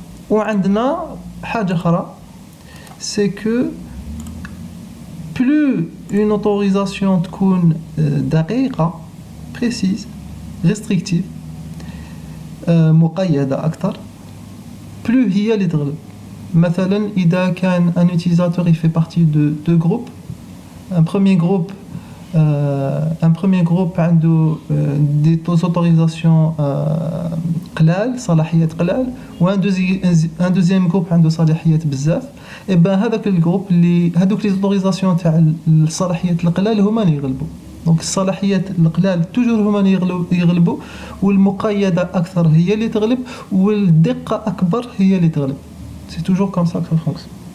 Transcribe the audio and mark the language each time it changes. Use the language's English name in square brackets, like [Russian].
[Arabic] وعندنا حاجة أخرى c'est que plus une autorisation تكون دقيقة précise restrictive مقيدة أكثر plus هي اللي تغلب. مثلا إذا كان un utilisateur il fait partie de deux groupes, un premier groupe عنده des autorisations قلال صلاحيات قلال و un deuxième groupe عنده صلاحيات بزاف. اي بان هذاك الجروب اللي هذوك لي زوتوريزاسيون تاع الصلاحيات القلال هما اللي يغلبوا. دونك الصلاحيات القلال توجور هما اللي يغلبوا، والمقيده اكثر هي اللي تغلب، والدقه اكبر هي اللي تغلب. [French] سي توجور كوم سا كو فونكسيون.